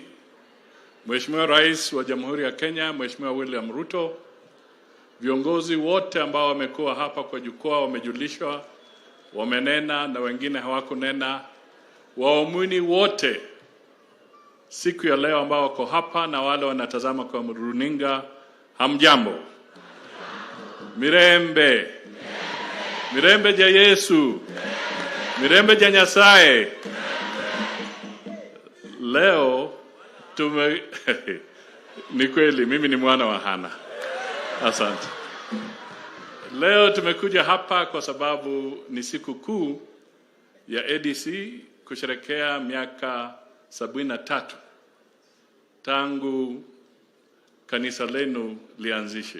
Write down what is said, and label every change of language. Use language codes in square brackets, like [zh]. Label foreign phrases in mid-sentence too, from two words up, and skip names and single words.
[sw] Mheshimiwa Rais wa Jamhuri ya Kenya, Mheshimiwa William Ruto, viongozi wote ambao wamekuwa hapa kwa jukwaa wamejulishwa, wamenena na wengine hawakunena, waumini wote siku ya leo ambao wako hapa na wale wanatazama kwa runinga, hamjambo. [luy] Mirembe. Mirembe ja Yesu. Mirembe ja Nyasaye. [sw] Leo ni kweli mimi ni mwana wa Hana. Asante. Leo tumekuja hapa kwa sababu ni siku kuu ya ADC kusherehekea miaka 73 tangu kanisa lenu lianzishe.